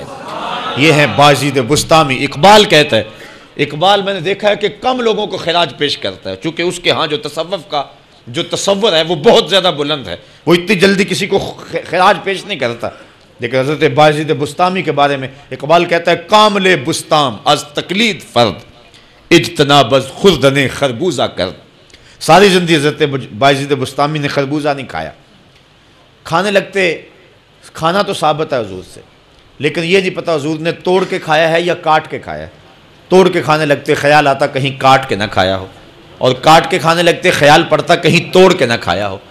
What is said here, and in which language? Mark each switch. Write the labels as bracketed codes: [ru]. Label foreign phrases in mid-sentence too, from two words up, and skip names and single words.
[ur] یہ ہے بایزید بسطامی۔ اقبال کہتا ہے، اقبال میں نے دیکھا ہے کہ کم لوگوں کو خراج پیش کرتا ہے، چونکہ اس کے ہاں جو تصوف کا جو تصور ہے وہ بہت زیادہ بلند ہے، وہ اتنی جلدی کسی کو خراج پیش نہیں کرتا، لیکن حضرت بایزید بسطامی کے بارے میں اقبال کہتا ہے [fa] کامل بسطام از تقلید فرد اجتناب از خوردن خربوزہ کرد۔ [ur] ساری زندگی حضرت بایزید بسطامی نے خربوزہ نہیں کھایا، کھانے لگتے، کھانا تو ثابت ہے حضور سے، لیکن یہ نہیں پتہ حضور نے توڑ کے کھایا ہے یا کاٹ کے کھایا ہے۔ توڑ کے کھانے لگتے خیال آتا کہیں کاٹ کے نہ کھایا ہو، اور کاٹ کے کھانے لگتے خیال پڑتا کہیں توڑ کے نہ کھایا ہو۔